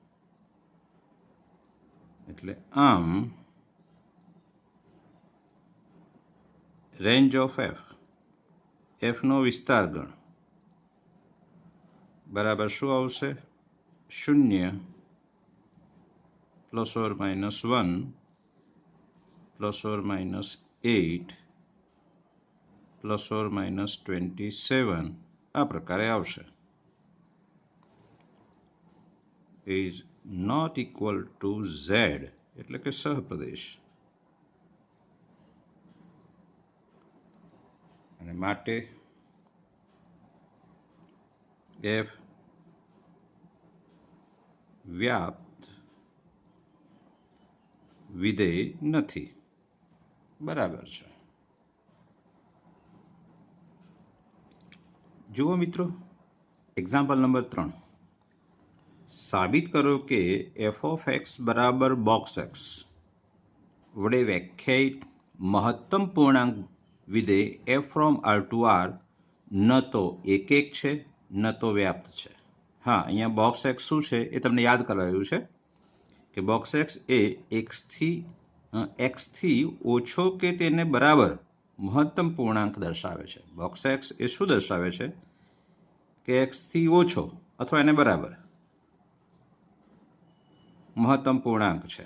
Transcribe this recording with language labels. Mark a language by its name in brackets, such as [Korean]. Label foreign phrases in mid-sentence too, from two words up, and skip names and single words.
[Gujarati] એટલે આમ [English] range of f [Gujarati] નો વિસ્તાર ગણ બરાબર શું આવશે? 0 ±1 ±8 ±27 આ પ્રકારે આવશે. [English] is not equal to z [Gujarati] એટલે કે સહપ્રદેશ. અને માટે f વ્યાપ્ત વિધેય નથી. બરાબર છે. જુઓ મિત્રો, [English] example number [Gujarati] 3. સાબિત કરો કે f of x બરાબર બોક્સ x વડે વ્યાખ્યાયિત મહત્તમ પૂર્ણાંક વિધેય f from r to r ન તો એક છે ન તો વ્યાપ્ત છે. હા, અહીંયા બોક્સ x શું છે એ તમને યાદ કરાવ્યું છે કે બોક્સ x એ x થી ઓછો કે તેને બરાબર મહત્તમ પૂર્ણાંક દર્શાવે છે. બોક્સ x એ શું દર્શાવે છે કે x થી ઓછો અથવા એને બરાબર મહત્તમ પૂર્ણાંક છે.